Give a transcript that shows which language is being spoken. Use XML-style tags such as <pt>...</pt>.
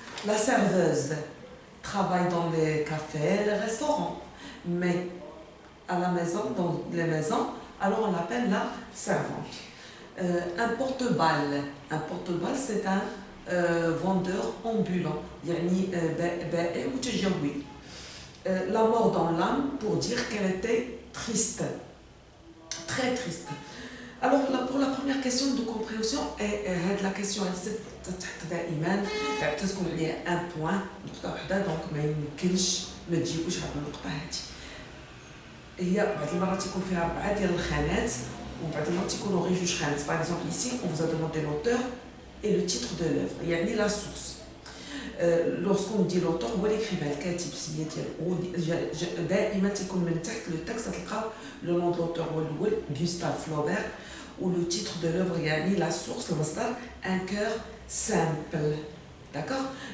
<fr>La serveuse travaille dans les cafés, les restaurants, mais à la maison, dans les maisons, alors on l'appelle la servante. Un porte-balle, c'est un vendeur ambulant,</fr> <ar>يعني بائع متجول.</ar> <fr>La mort dans l'âme pour dire qu'elle était triste, très triste. Alors là, pour la première question de compréhension, la question</fr> <ar>تحت دائما تكون عليها un point نقطة واحدة، دونك ما يمكنش ما تجيبوش هاد النقطة هادي. هي بعض المرات يكون فيها 4 ديال الخانات وبعض المرات يكونوا غير 2 خانات.</ar> <fr>Par exemple ici on vous a demandé l'auteur et le titre de l'œuvre, يعني la source. Lorsqu'on dit l'auteur</fr> <ar>هو l'écrivain الكاتب السميه ديالو دائما تيكون من تحت لو تكست تلقاو لو نون دو l'auteur هو الاول Gustave Flaubert و لو titre de l'œuvre يعني la source المصدر un cœur simple, d'accord.</ar>